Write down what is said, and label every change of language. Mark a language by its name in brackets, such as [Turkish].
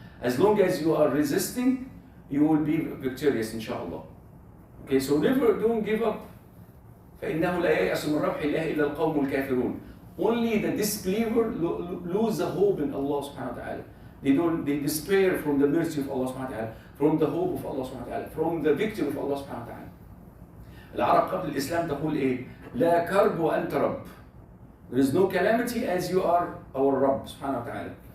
[English] As long as you are resisting, you will be victorious, inshallah. Okay, so never, don't give up. [Arabic] فإنه لا ييأس من روح الله إلا القوم الكافرون. [English] Only the disbeliever lose the hope in Allah subhanahu wa ta'ala. They despair from the mercy of Allah subhanahu wa ta'ala, from the hope of Allah subhanahu wa ta'ala, from the victory of Allah subhanahu wa ta'ala. [Arabic] العرب قبل الإسلام تقول إيه؟ لا كرب وأنت رب. [English] There is no calamity as you are our Rabb subhanahu wa ta'ala.